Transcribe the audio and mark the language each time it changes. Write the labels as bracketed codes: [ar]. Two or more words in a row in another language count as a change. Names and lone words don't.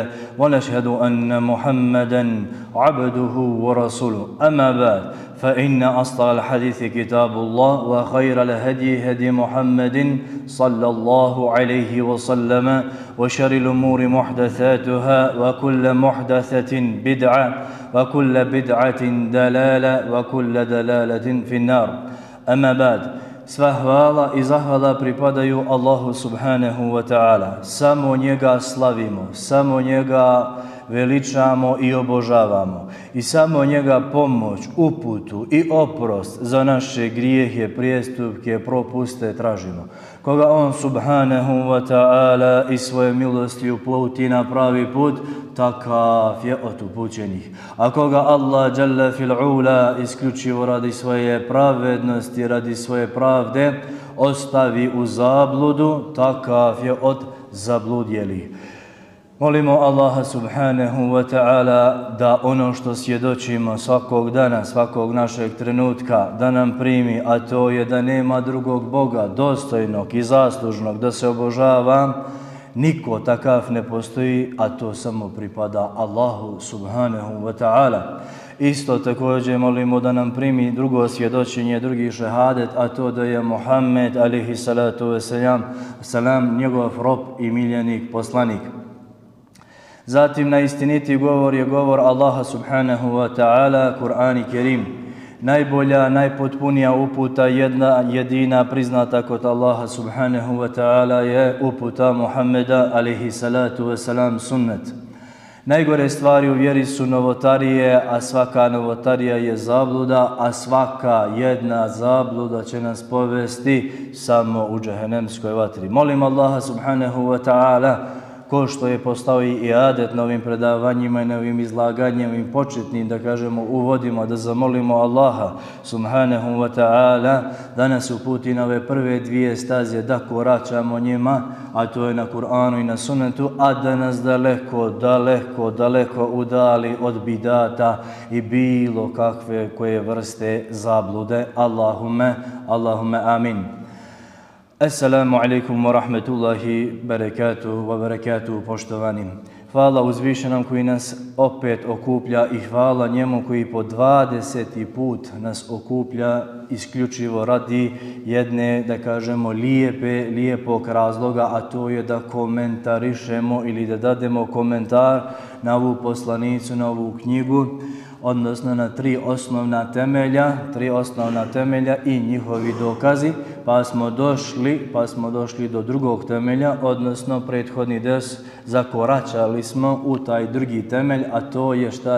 [ar] ونشهد أن محمدا عبده ورسوله أما بعد فإن أصدق الحديث كتاب الله وخير الهدي هدي محمد صلى الله عليه وسلم وشر الأمور محدثاتها وكل محدثة بدعة وكل بدعة دلالة وكل دلالة في النار أما بعد [bs] Sva hvala i zahvala pripadaju Allahu [ar] سبحانه وتعالى. [bs] Samo njega slavimo, samo njega veličamo i obožavamo. I samo njega pomoć, uputu i oprost za naše grijehe, prijestupke, propuste tražimo. Koga on [ar] سبحانه وتعالى [bs] i svoje milosti uputi na pravi put, takav je od upućenih. A koga Allah [ar] جل في علاه [bs] isključivo radi svoje pravednosti, radi svoje pravde, ostavi u zabludu, takav je od zabludjelih. Molimo Allaha [ar] سبحانه وتعالى [bs] da ono što svjedočimo svakog dana, svakog našeg trenutka, da nam primi, a to je da nema drugog Boga dostojnog i zaslužnog da se obožava, niko takav ne postoji, a to samo pripada Allahu [ar] سبحانه وتعالى. [bs] Isto također molimo da nam primi drugo svjedočenje, drugi šehadet, a to da je Muhammed [ar] عليه الصلاة والسلام, [bs] njegov rob i miljenik poslanik. Zatim na istiniti govor je govor Allaha [ar] سبحانه وتعالى, [bs] Kur'an i Kerim. Najbolja, najpotpunija uputa, jedna jedina priznata kod Allaha [ar] سبحانه وتعالى [bs] je uputa Muhammeda [ar] عليه الصلاة والسلام, [bs] sunnet. Najgore stvari u vjeri su novotarije, a svaka novotarija je zabluda, a svaka jedna zabluda će nas povesti samo u džehennemskoj vatri. Molim Allaha [ar] سبحانه وتعالى, [bs] ko što je postao i adet na ovim predavanjima i na ovim izlaganjima, ovim početnim, da kažemo, uvodimo, da zamolimo Allaha [ar] سبحانه وتعالى [bs] da nas uputi na ove prve dvije staze, da koračamo njima, a to je na Kur'anu i na sunnetu, a da nas daleko udali od bidata i bilo kakve koje vrste zablude. [ar] اللهم آمين. السلام عليكم ورحمة الله وبركاته, [bs] poštovani. Hvala uzvišenom koji nas opet okuplja i hvala njemu koji po 20. put nas okuplja isključivo radi jedne, da kažemo, lijepog razloga, a to je da komentarišemo ili da dademo komentar na ovu poslanicu, na ovu knjigu, odnosno na tri osnovna temelja i njihovi dokazi, pa smo došli do drugog temelja, odnosno prethodni ders zakoračali smo u taj drugi temelj, a to je šta?